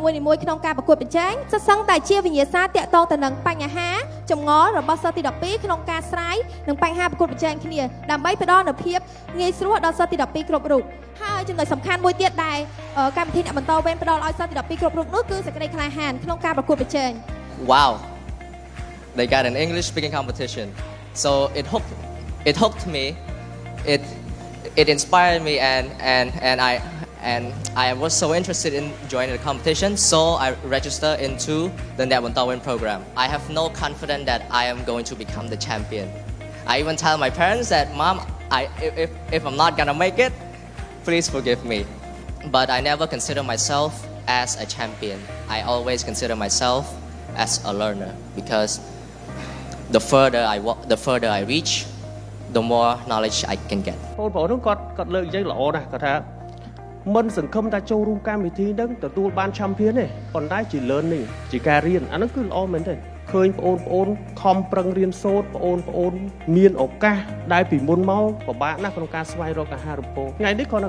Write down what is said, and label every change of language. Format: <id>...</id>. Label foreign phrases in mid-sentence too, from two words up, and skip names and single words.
<km>មួយៗក្នុងការប្រកួតប្រជែងសិស្សសឹងតែជាវិញ្ញាសាតាក់ទងទៅនឹងបញ្ហាចម្ងល់របស់សិស្សទី12ក្នុងការស្រាយនិងបញ្ហាប្រកួតប្រជែងគ្នាដើម្បីផ្ដល់នូវភាពងាយស្រួលដល់សិស្សទី12គ្រប់រូបហើយចំណុចសំខាន់មួយទៀតដែលកម្មវិធីអ្នកបន្តវេនផ្ដល់ឲ្យសិស្សទី12គ្រប់រូបនោះគឺសេចក្តីក្លាហានក្នុងការប្រកួតប្រជែង</km> <en>Wow, they got an English speaking competition, so it hooked me, it inspired me and I was so interested in joining the competition, so I registered into the Bontorvein program. I have no confidence that I am going to become the champion. I even tell my parents that, Mom, if I'm not gonna make it, please forgive me. But I never consider myself as a champion. I always consider myself as a learner because the further I reach, the more knowledge I can get.</en> <km>បងប្អូននោះគាត់លើកយ៉ាងល្អណាស់គាត់ថាមិនសង្ឃឹមថាចូលរួមកម្មវិធីហ្នឹងទទួលបាន champion ទេប៉ុន្តែជា learning ជាការរៀនអាហ្នឹងគឺល្អមែនទេឃើញបងប្អូនខំប្រឹងរៀនសូត្របងប្អូនមានឱកាសដែលពីមុនមកពិបាកណាស់ក្នុងការស្វែងរកអាហារូបករណ៍ថ្ងៃនេះគាត់</km>